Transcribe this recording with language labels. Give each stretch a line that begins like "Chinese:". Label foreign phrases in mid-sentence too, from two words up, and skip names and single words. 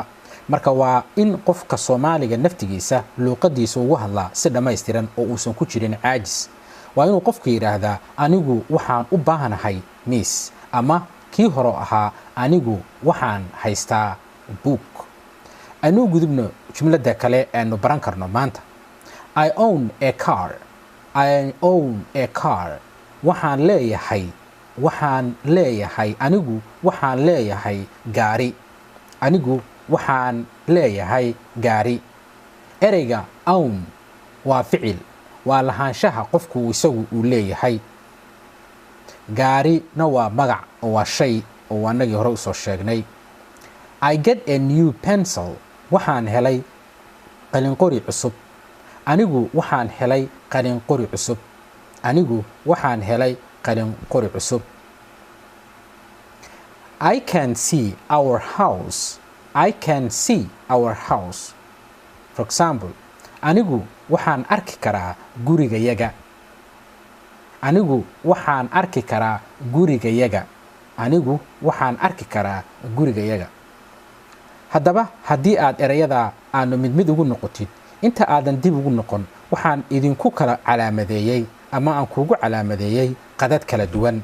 Somali: marka waa in qofka Soomaaliga naftigiisa luuqadiisa ugu hadlaa si dhammaystiran oo uusan ku jirin caajis. waa inuu qofku yiraahdaa anigu waxaan u baahanahay miis, ama kii hore ahaa anigu waxaan haystaa book. aynu gudubno jumladda kale aanu baran karno maanta.
English: I own a car. I own a car.
Somali: waxaan leeyahay anigu waxaan leeyahay gaari. anigu waxaan leeyahay gaari. ereyga own waa ficil, waa lahaanshaha qofku isagu uu leeyahay. gaarina waa magac oo waa shay oo anagii hore usoo sheegnay.
English: I get a new pencil.
Somali: waxaan helay qalin qori cusub. anigu waxaan helay qalin qori cusub. anigu waxaan helay qalin qori cusub.
English: I can see our house. I can see our house. For example,
Somali: anigu waxaan arki karaa gurigayaga. anigu waxaan arki karaa gurigayaga. anigu waxaan arki karaa gurigayaga. haddaba haddii aad ereyada aanu mid ugu noqotid, inta aadan dib ugu noqon waxaan idinku kala calaamadeeyey ama aan kuugu calaamadeeyey qadad kala duwan.